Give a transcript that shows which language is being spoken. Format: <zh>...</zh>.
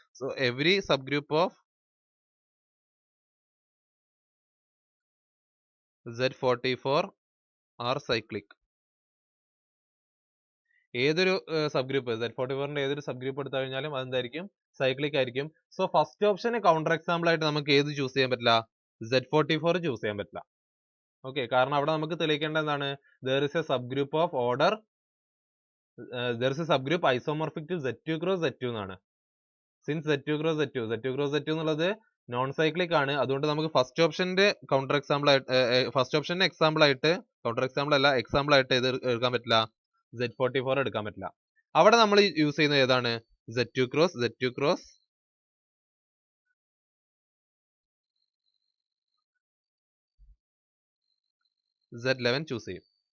<en>So every sub group of Z44 are cyclic.</en> <ml>ഏതൊരു sub group Z44ന്റെ ഏതൊരു sub group എടുത്തു കഴിഞ്ഞാലും അതെന്തായിരിക്കും, സൈക്ലിക് ആയിരിക്കും. സോ ഫസ്റ്റ് ഓപ്ഷന് കൗണ്ടർ എക്സാമ്പിൾ ആയിട്ട് നമുക്ക് ഏത് ചൂസ് ചെയ്യാൻ പറ്റില്ല, Z44 ചൂസ് ചെയ്യാൻ പറ്റില്ല. ഓക്കെ, കാരണം അവിടെ നമുക്ക് തെളിയിക്കേണ്ട എന്താണ്,</ml> <en>there is a subgroup of order there is a subgroup isomorphic to Z2 cross Z2</en> <ml>എന്നാണ്. സിൻസ് Z2 cross Z2 എന്നുള്ളത് നോൺ സൈക്ലിക് ആണ്, അതുകൊണ്ട് നമുക്ക് ഫസ്റ്റ് ഓപ്ഷന്റെ കൗണ്ടർ എക്സാമ്പിൾ ആയിട്ട് ഫസ്റ്റ് ഓപ്ഷന്റെ എക്സാമ്പിൾ ആയിട്ട് കൗണ്ടർ എക്സാമ്പിൾ അല്ല എക്സാമ്പിൾ ആയിട്ട് ഏത് എടുക്കാൻ പറ്റില്ല, Z44 എടുക്കാൻ പറ്റില്ല. അവിടെ നമ്മൾ യൂസ് ചെയ്യുന്നത് ഏതാണ്, Z2 cross Z11 ചൂസ് ചെയ്യും.</ml>